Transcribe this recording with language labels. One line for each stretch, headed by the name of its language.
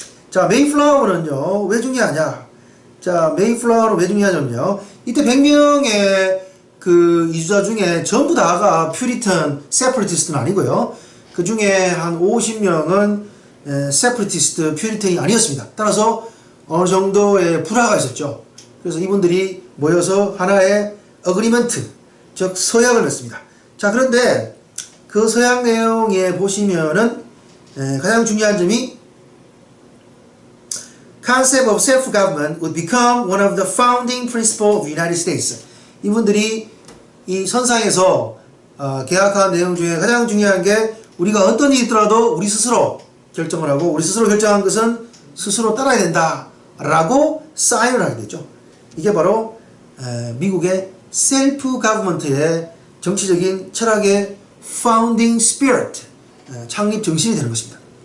Korean: 자, 메이플라워는요, 왜 중요하냐? 자, 메이플라워로 왜 중요하냐면요, 이때 100명의 그 이주자 중에 전부 다가 퓨리턴, 세퍼리티스트는 아니고요. 그 중에 한 50명은 세퍼리티스트, 퓨리턴이 아니었습니다. 따라서 어느 정도의 불화가 있었죠. 그래서 이분들이 모여서 하나의 어그리먼트, 즉 서약을 냈습니다.
English: 자,
Korean: 그런데 그 서약 내용에 보시면은 가장 중요한 점이
English: Concept of self-government would become one of the founding principles of the United States.
Korean: 이분들이 이 선상에서 계약한 내용 중에 가장 중요한 게 우리가 어떤 일이 있더라도 우리 스스로 결정을 하고 우리 스스로 결정한 것은 스스로 따라야 된다 라고 사인을 하게 됐죠. 이게 바로 미국의 셀프 가버먼트의 정치적인 철학의
English: founding spirit,
Korean: 창립 정신이 되는 것입니다.